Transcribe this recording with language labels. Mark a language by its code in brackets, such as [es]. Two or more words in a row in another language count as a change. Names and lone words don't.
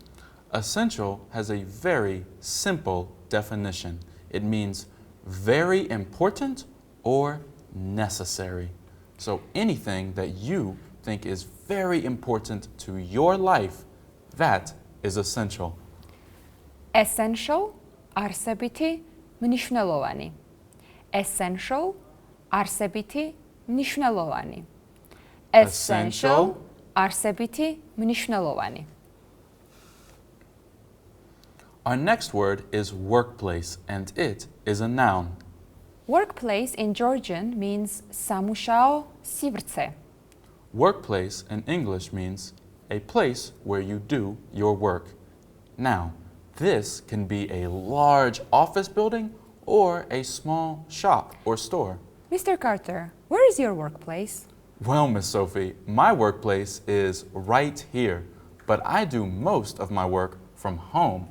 [en] Essential has a very simple definition. It means very important or necessary. So anything that you think is very important to your life, that is essential. Essential, [ka] არსებითი, მნიშვნელოვანი. Essential, არსებითი, მნიშვნელოვანი. Essential, არსებითი, მნიშვნელოვანი. [en] Our next word is workplace, and it is a noun. Workplace in Georgian means [ka] სამუშაო სივრცე. [en] Workplace in English means a place where you do your work. Now, this can be a large office building or a small shop or store. Mr. Carter, where is your workplace? Well, Miss Sophie, my workplace is right here, but I do most of my work from home.